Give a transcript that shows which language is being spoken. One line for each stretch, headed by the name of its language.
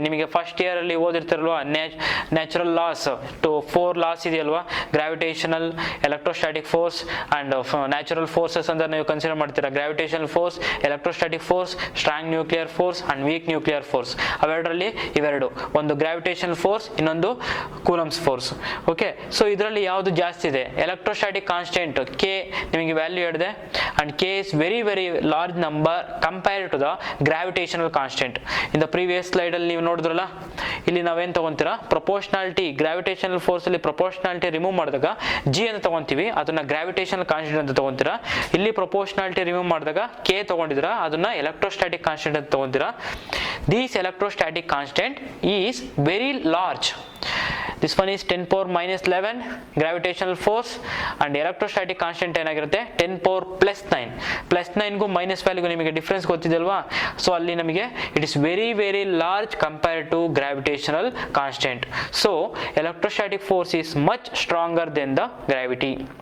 Kannada: ನಿಮಗೆ first ಇಯರಲ್ಲಿ ಓದಿರ್ತಿರಲ್ವಾ, natural loss 4 loss ಇದೆಯಲ್ವಾ, gravitational, electrostatic force and natural forces ಅಂತ ನೀವು ಕನ್ಸಿಡರ್ ಮಾಡ್ತೀರಾ.
English: Gravitational force, electrostatic force, strong nuclear force and weak nuclear force.
Kannada: ಅವೆರಡರಲ್ಲಿ ಇವೆರಡು, ಒಂದು gravitational force, ಇನ್ನೊಂದು ಕೂಲಂಬ್ಸ್ ಫೋರ್ಸ್. ಓಕೆ, ಸೊ ಇದರಲ್ಲಿ ಯಾವುದು ಜಾಸ್ತಿ ಇದೆ, ಎಲೆಕ್ಟ್ರೋಸ್ಟಾಟಿಕ್ ಕಾನ್ಸ್ಟೆಂಟ್ K ನಿಮಗೆ ವ್ಯಾಲ್ಯೂ ಹೇಳಿದೆ,
English: and K is very large number compared to the gravitational constant.
Kannada: In the previous slide ಅಲ್ಲಿ ನೀವು ನೋಡಿದ್ರಲ್ಲ, ಇಲ್ಲಿ ನಾವೇನು ತಗೊಂತೀರಾ, ಪ್ರಪೋರ್ಷನಾಲಿಟಿ, ಗ್ರಾವಿಟೇಷನಲ್ ಫೋರ್ಸ್ ಅಲ್ಲಿ ಪ್ರಪೋರ್ಷನಾಲಿಟಿ ರಿಮೂವ್ ಮಾಡಿದಾಗ G ಅಂತ ತಗೊಂತೀವಿ, ಅದನ್ನ ಗ್ರಾವಿಟೇಷನಲ್ ಕಾನ್ಸ್ಟೆಂಟ್ ಅಂತ ತಗೊಂತೀರಾ. ಇಲ್ಲಿ ಪ್ರಪೋರ್ಷನಾಲಿಟಿ ರಿಮೂವ್ ಮಾಡಿದಾಗ K ತಗೊಂಡಿದ್ದೀರಾ, ಅದನ್ನ ಎಲೆಕ್ಟ್ರೋಸ್ಟಾಟಿಕ್ ಕಾನ್ಸ್ಟೆಂಟ್ ಅಂತ ತಗೊಂತೀರಾ.
English: This electrostatic constant is very large. This one is 10⁻⁻11 gravitational force, and electrostatic constant ಏನಾಗಿರುತ್ತೆ 10⁻+9.
Kannada: +9ಗೂ ಮೈನಸ್ ವ್ಯಾಲ್ಯೂಗೂ ನಿಮಗೆ ಡಿಫ್ರೆನ್ಸ್ ಗೊತ್ತಿದೆಲ್ವಾ. ಸೊ ಅಲ್ಲಿ ನಮಗೆ
English: It is very large compared to gravitational constant. So electrostatic force is much stronger than the gravity.